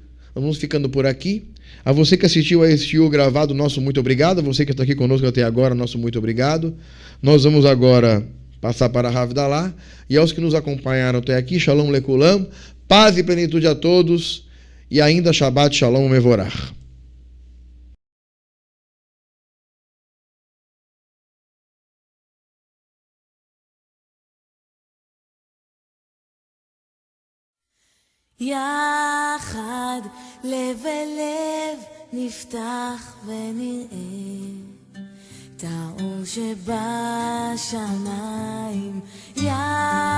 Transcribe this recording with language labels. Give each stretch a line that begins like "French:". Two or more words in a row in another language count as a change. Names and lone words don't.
Portuguese: Vamos ficando por aqui. A você que assistiu a esse shiur gravado, nosso muito obrigado. A você que está aqui conosco até agora, nosso muito obrigado. Nós vamos agora passar para a Havdalah. E aos que nos acompanharam até aqui,
Hebrew: שלום לכולם,
Portuguese: paz e plenitude a todos. E ainda
Hebrew: שבת שלום מבורך. יחד לב אל לב נפתח ונראה את האור שבשמיים.